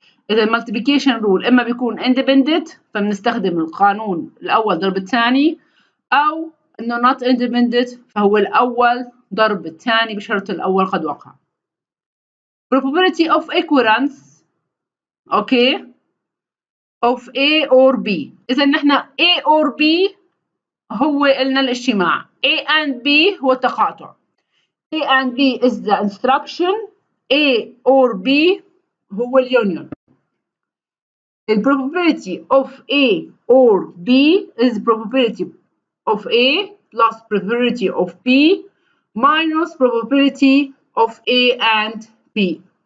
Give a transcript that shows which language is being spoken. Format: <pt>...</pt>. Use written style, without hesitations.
<ar>اذا المالتيبيكيشن رول اما بيكون independent فبنستخدم القانون الاول ضرب الثاني، او انه not independent فهو الاول ضرب الثاني بشرط الاول قد وقع.</ar> <en>probability of occurrence okay of A or B.</en> <ar>اذا نحن A or B هو قلنا الاجتماع، A and B هو التقاطع.</ar> <en>A and B is the instruction، A or B</en> <ar>هو اليونيون.</ar> <en>The probability of A or B is probability of A plus probability of B minus probability of A and B.</en>